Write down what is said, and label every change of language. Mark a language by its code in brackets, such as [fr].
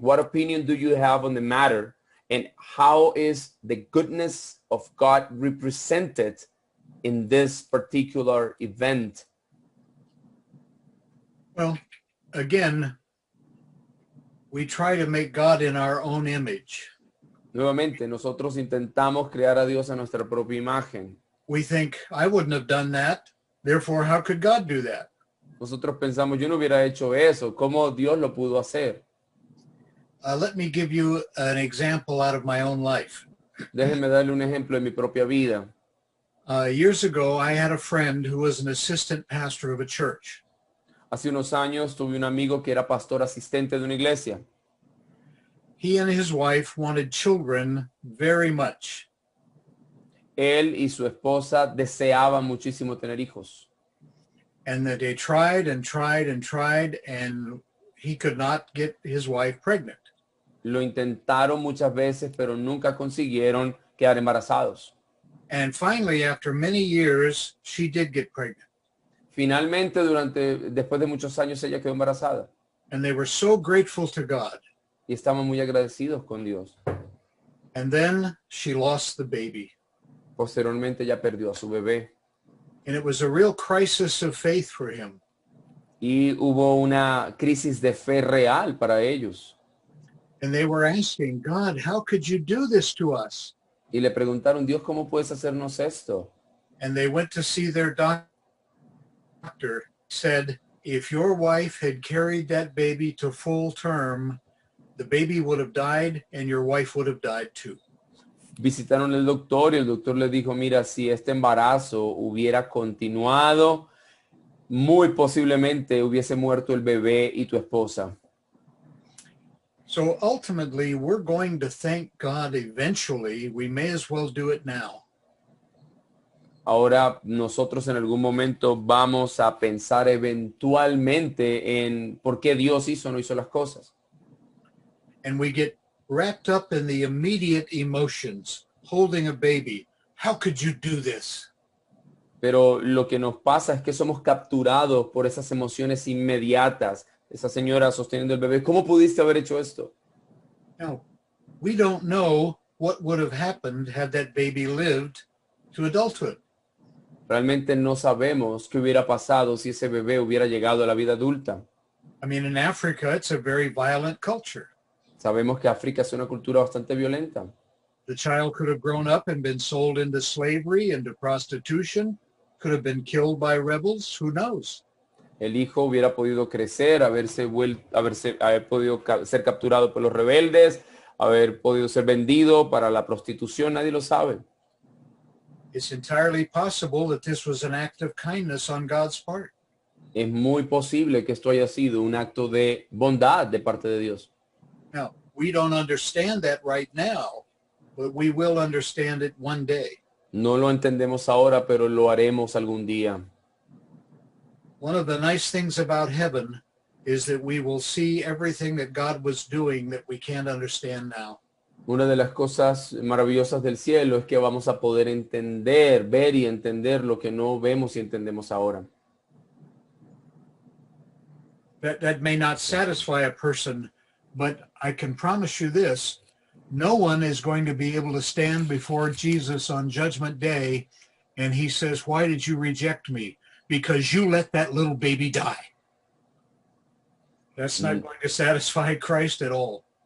[en] What opinion do you have on the matter, and how is the goodness of God represented in this particular event? Well, again, we try to make God in our own image. [es] Nuevamente, nosotros intentamos crear a Dios a nuestra propia imagen. [en] We think, I wouldn't have done that. Therefore, how could God do that? [es] Nosotros pensamos, yo no hubiera hecho eso. ¿Cómo Dios lo pudo hacer? [en] Let me give you an example out of my own life. [es] Déjenme darle un ejemplo de mi propia vida. [en] Years ago, I had a friend who was an assistant pastor of a church. [es] Hace unos años tuve un amigo que era pastor asistente de una iglesia. [en] He and his wife wanted children very much. [es] Él y su esposa deseaban muchísimo tener hijos. [en] And that they tried and tried and tried, and he could not get his wife pregnant. [es] Lo intentaron muchas veces, pero nunca consiguieron quedar embarazados. [en] And finally, after many years, she did get pregnant. [es] Finalmente, después de muchos años, ella quedó embarazada. [en] And they were so grateful to God. [es] Y estaban muy agradecidos con Dios. [en] And then she lost the baby. [es] Posteriormente, ella perdió a su bebé. [en] And it was a real crisis of faith for him. [es] Y hubo una crisis de fe real para ellos. [en] And they were asking, God, how could you do this to us? [es] Y le preguntaron, Dios, ¿cómo puedes hacernos esto? [en] And they went to see their doctor. Said, if your wife had carried that baby to full term, the baby would have died and your wife would have died too. [es] Visitaron al doctor y el doctor le dijo, mira, si este embarazo hubiera continuado, muy posiblemente hubiese muerto el bebé y tu esposa. [en] So ultimately, we're going to thank God eventually. We may as well do it now. [es] Ahora nosotros en algún momento vamos a pensar eventualmente en por qué Dios hizo o no hizo las cosas. [en] And we get wrapped up in the immediate emotions, holding a baby. How could you do this? [es] Pero lo que nos pasa es que somos capturados por esas emociones inmediatas. Esa señora sosteniendo el bebé, ¿cómo pudiste haber hecho esto? [en] Now, we don't know what would have happened had that baby lived to adulthood. [es] Realmente no sabemos qué hubiera pasado si ese bebé hubiera llegado a la vida adulta. [en] I mean, in Africa, it's a very violent culture. [es] Sabemos que África es una cultura bastante violenta. [en] The child could have grown up and been sold into slavery, into prostitution, could have been killed by rebels, who knows? [es] El hijo hubiera podido crecer, haber podido ser capturado por los rebeldes, haber podido ser vendido para la prostitución, nadie lo sabe. [en] It's entirely possible that this was an act of kindness on God's part. [es] Es muy posible que esto haya sido un acto de bondad de parte de Dios. [en] Now, we don't understand that right now, but we will understand it one day. [es] No lo entendemos ahora, pero lo haremos algún día. [en] One of the nice things about heaven is that we will see everything that God was doing that we can't understand now. [es] Una de las cosas maravillosas del cielo es que vamos a poder entender, ver y entender lo que no vemos y entendemos ahora. [en] That may not satisfy a person, but I can promise you this, no one is going to be able to stand before Jesus on Judgment Day and he says, why did you reject me? Because you let that little baby die. That's not going to satisfy Christ at all.